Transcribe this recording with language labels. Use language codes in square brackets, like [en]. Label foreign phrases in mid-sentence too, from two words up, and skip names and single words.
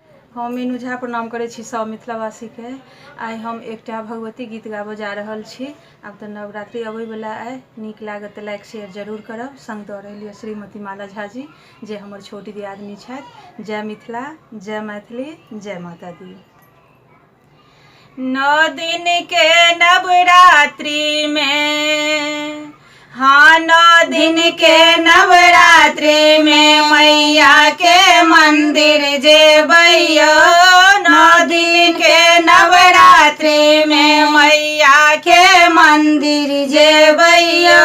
[mai] हम मीनू झा प्रणाम करे छी सब मिथिलावासी के। आइ हम एकटा भगवती गीत गाबऽ जा रहल छी। आब तऽ नवरात्रि अबै वाला अइ, नीक लागत तऽ लाइक शेयर जरूर करब। संग दऽ रहल यऽ श्रीमती माला झा जी, जे हमर छोट दियादनी छथि। जय मिथिला, जय मैथिली, जय माता दी। 9 दिन के नवरात्रि में, हाँ 9 दिन के नवरात्रि में मैया के मंदिर जेबैयो। 9 दिन के नवरात्रि में मैया के मंदिर जेबैयो।